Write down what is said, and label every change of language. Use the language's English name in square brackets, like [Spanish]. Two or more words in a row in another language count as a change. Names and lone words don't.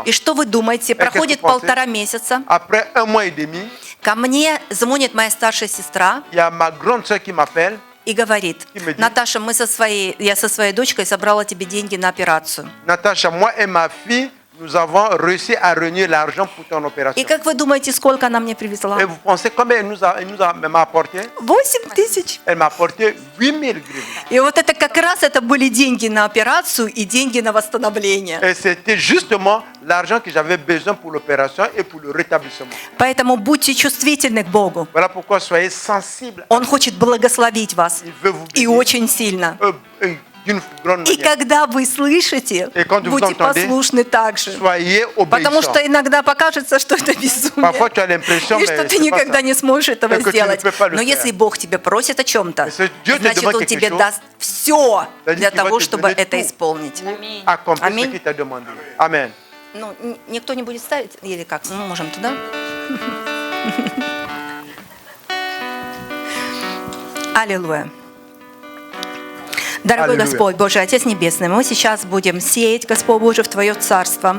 [Russian] И что вы думаете? Проходит [French] qu'est-ce que vous pensez? [Russian] 1,5 месяца. [French] Après 1 mois et demi, [Russian] Ко мне звонит моя старшая сестра [French] il y a ma grande soeur qui m'appelle. [Russian] и говорит: [French] И me dit, [Russian] Наташа, я со своей дочкой собрала тебе деньги на операцию. [French] Natacha, moi et ma fille, nous avons réussi à réunir l'argent pour ton opération. [Russian] И как вы думаете, сколько она мне привезла? [French] Et vous pensez combien elle m'a apporté? [Russian] 8 тысяч. [French] Elle m'a apporté 8000 гривен. [Russian] И вот это как раз это были деньги на операцию и деньги на восстановление. [French] Et c'était justement l'argent que j'avais besoin pour l'opération et pour le rétablissement. [Russian] Поэтому будьте чувствительны к Богу. [French] Voilà pourquoi soyez sensibles. [Russian] Он хочет благословить вас. [French] Il veut vous [Russian] И [French] bénir [Russian] очень сильно. [French] d'une grande [Russian] И [French] manière. [Russian] когда вы слышите, [French] Et quand vous [Russian] будьте [French] entendez, [Russian] послушны так же. [French] Soyez [Russian] Потому [French] obéissants. [Russian] что иногда покажется, что это [French] Parfois, [Russian] безумие. [French] tu as l'impression [Russian] И что [French] mais [Russian] ты [French] c'est pas [Russian] никогда [French] ça. [Russian] не сможешь этого [French] Et que tu ne [Russian] сделать. [French] peux pas le [Russian] Но [French] faire. [Russian] если Бог тебя просит о чем-то, [French] Если Dieu te [Russian] значит, [French] demande [Russian] Он [French] quelque [Russian] тебе [French] chose, [Russian] даст все [French] c'est-à-dire [Russian] для [French] qu'il va [Russian] того, [French] te [Russian] чтобы [French] donner [Russian] это [French] tout. [Russian] исполнить. [French] Accomplis ce [Russian] Аминь. [French] qu'il t'a demandé. Amen. [Russian] Ну, никто не будет ставить? Или как? Мы можем туда? Аллилуйя. Дорогой Аллилуйя. Господь, Божий Отец Небесный, мы сейчас будем сеять, Господь Божий, в Твое Царство.